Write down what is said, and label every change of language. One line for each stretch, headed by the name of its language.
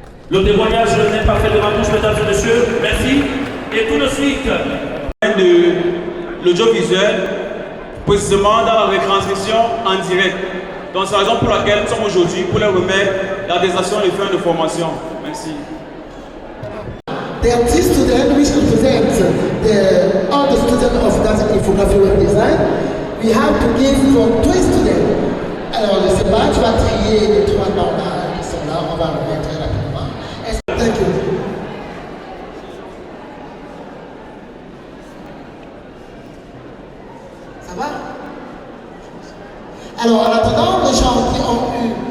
French: Le témoignage n'est pas fait de ma bouche, mesdames et messieurs. Merci. Et tout de suite. De l'audiovisuel, précisément dans la retransmission en direct. Donc c'est la raison pour laquelle nous sommes aujourd'hui pour leur remettre l'attestation de fin de formation. Merci.
English: There are 2 students which represent all the students of Data Infography Web Design. We have to give for 3 students.
French: Alors, je ne sais pas, tu vas trier les 3 noms là, qui sont là, on va remettre très rapidement.
English: Thank you.
French: Ça va? Alors, en attendant, les gens qui ont eu...